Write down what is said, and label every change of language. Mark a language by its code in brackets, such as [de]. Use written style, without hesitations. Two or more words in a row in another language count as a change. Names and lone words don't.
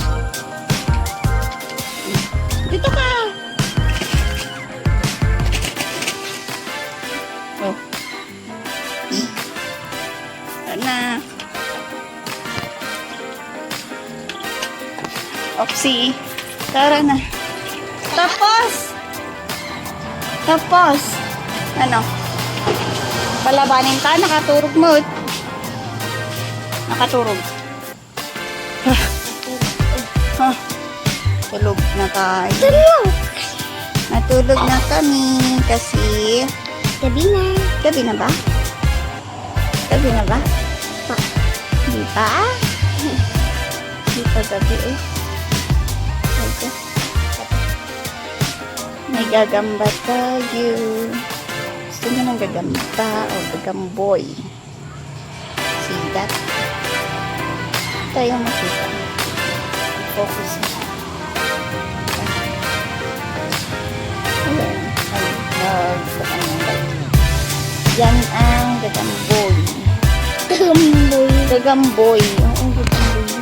[tl] Dito ka. Oh. Na. Opsi. Tara na. Tapos. Ano? Palabanin ta. Nakaturog mo. Nakaturog. Tulog na tayo. Natulog na kami kasi Gabi na. gabi na ba? Gabi na ba? Di pa? Di pa gabi eh. Okay. May gagamba tayo. Gusto nyo ng gagamba o gagamboy? [en] See that? [tl] Tayo makita. Focus na. Ayan. Yan ang gagamboy. Gagamboy. Oo, gagamboy.